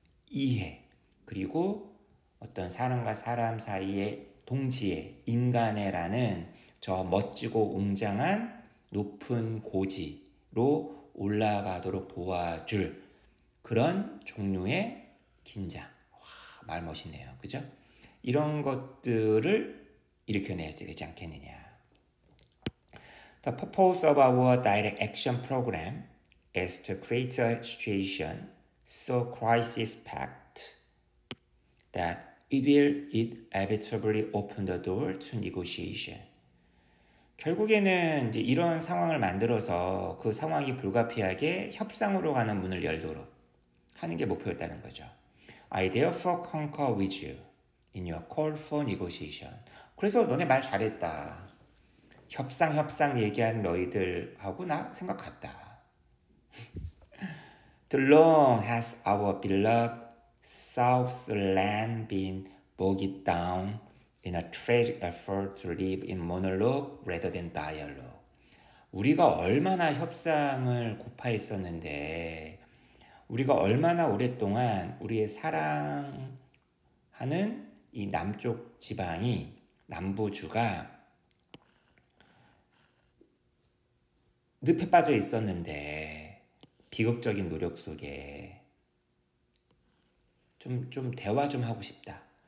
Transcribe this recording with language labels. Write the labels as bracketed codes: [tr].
[ko] 이해, 그리고 어떤 사람과 사람 사이의 동지애, 인간애라는 저 멋지고 웅장한 높은 고지로 올라가도록 도와줄 그런 종류의 긴장. 와, 말 멋있네요. 그죠? 이런 것들을 일으켜내야 되지 않겠느냐. [en] The purpose of our direct action program is to create a situation so crisis-packed that it will inevitably open the door to negotiation. [ko] 결국에는 이제 이런 상황을 만들어서 그 상황이 불가피하게 협상으로 가는 문을 열도록 하는 게 목표였다는 거죠. [en] I therefore concur with you in your call for negotiation. [ko] 그래서 너네 말 잘했다. 협상 얘기한 너희들하고 나 생각 같다. [en] Too long has our beloved Southland been bogged down in a tragic effort to live in monologue rather than dialogue. [ko] 우리가 얼마나 협상을 고파했었는데 우리가 얼마나 오랫동안 우리의 사랑하는 이 남쪽 지방이 남부주가 늪에 빠져 있었는데 비극적인 노력 속에 좀 대화 좀 하고 싶다.